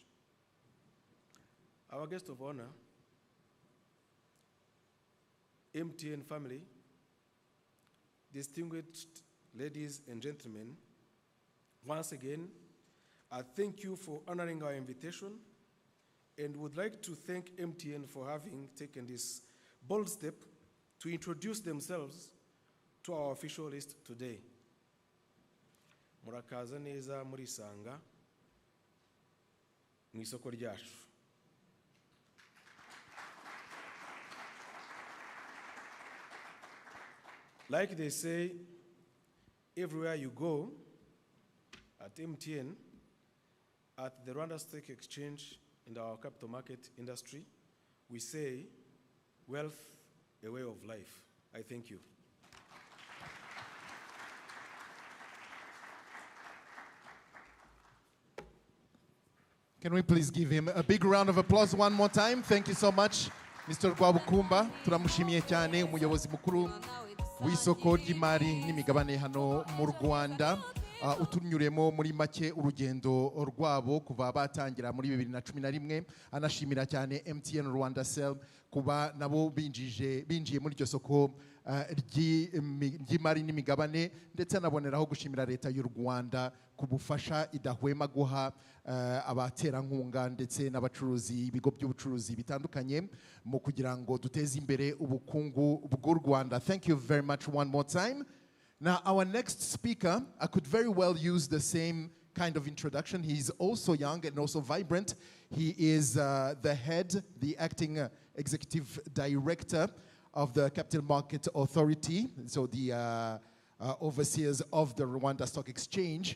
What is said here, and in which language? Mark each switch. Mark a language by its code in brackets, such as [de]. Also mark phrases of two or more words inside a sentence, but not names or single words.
[en] Our guest of honor, MTN family, distinguished ladies and gentlemen, once again, I thank you for honoring our invitation and would like to thank MTN for having taken this bold step to introduce themselves to our official list today. [rw] Murakaza neza murisanga mu isoko ryacu. [en] Like they say, everywhere you go, at MTN, at the Rwanda Stock Exchange, in our capital market industry, we say, wealth, a way of life. I thank you. Can we please give him a big round of applause one more time? Thank you so much, Mr. Rwabukumba. [rw] Turamushimiye cyane umuyobozi mukuru w'isoko ry'imari n'imigabane hano mu Rwanda. Utunyuremo muri make urugendo rwabo kuva batangira muri 2011, anashimira cyane MTN Rwandacell kuba nabo binjiye muri iryo soko ry'imari n'imigabane, ndetse anaboneraho gushimira leta y'u Rwanda ku bufasha idahwema guha abaterankunga ndetse n'abacuruzi ibigo by'ubucuruzi bitandukanye mu kugira ngo duteze imbere ubukungu bw'u Rwanda. [en] Thank you very much one more time. Now, our next speaker, I could very well use the same kind of introduction. He's also young and also vibrant. He is the acting executive director of the Capital Market Authority, so the overseers of the Rwanda Stock Exchange.